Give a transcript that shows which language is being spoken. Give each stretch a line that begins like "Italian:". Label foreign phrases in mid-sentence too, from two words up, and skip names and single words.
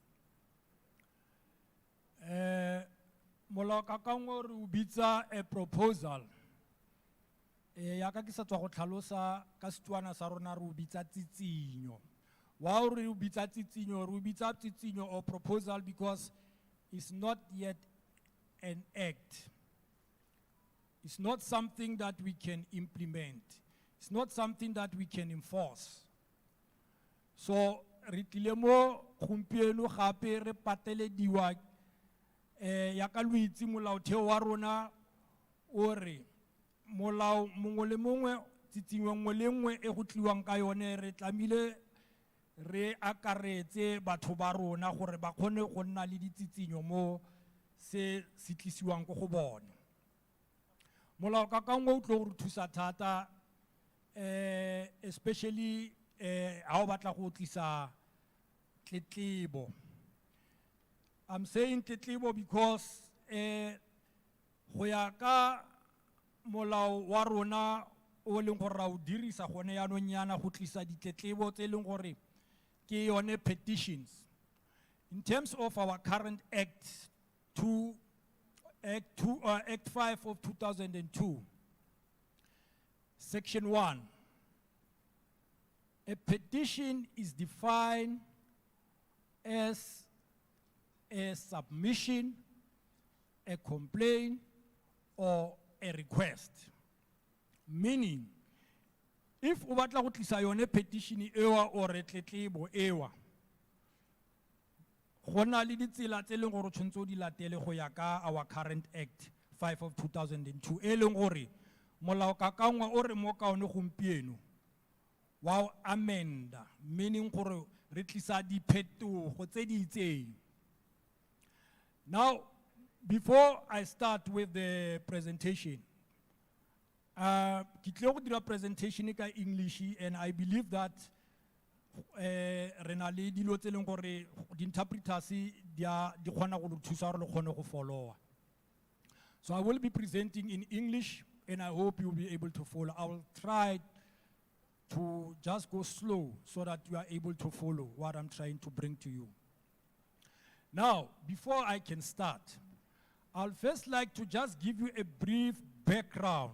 Tswana: Molao ka kangwa re o bitsa
English: a proposal.
Tswana: Yaka ke sa tswa go tlhalosa ka Setswana sa rona re o bitsa tsitsinyo. Why re o bitsa tsitsinyo? Re o bitsa tsitsinyo
English: or proposal because it's not yet an act. It's not something that we can implement. It's not something that we can enforce.
Tswana: So re tlile mo gompieno gape re patelediwa yaka lo itse molaotheo wa rona o re molao mongwe le mongwe tsitsinyo nngwe le nngwe e go tliwang ka yone re tlamile re akaretse batho ba rona gore ba kgone go nna le ditsitsinyo mo se tlisiwang go bone. Molao ka kangwa o tlo go re thusa thata
English: especially how
Tswana: batla go tlisa tletlebo.
English: I'm saying
Tswana: tletlebo because go ya ka molao wa rona o leng gore ra o dirisa gone yaanong yana go tlisa ditletlebo tse leng gore ke yone petitions.
English: In terms of our current Act 5 of 2002, Section 1, a petition is defined as a submission, a complaint, or a request.
Tswana: Meaning, if o batla go tlisa yone petition ewa or tletlebo ewa, go na le ditsela tse leng gore o tshwanetse o di latele go ya ka
English: our current Act 5 of 2002
Tswana: e leng gore molao kakangwa o re mo kaone gompieno wa o amenda, meaning gore re tlisa diphetogo tse di itseng.
English: Now, before I start with the presentation,
Tswana: ke tlile go dira presentation ka English,
English: and I believe that
Tswana: re na le dilo tse leng gore di interpreters di kgona go thusa gore le kgone go followa.
English: So I will be presenting in English, and I hope you'll be able to follow. I will try to just go slow so that you are able to follow what I'm trying to bring to you. Now, before I can start, I'll first like to just give you a brief background.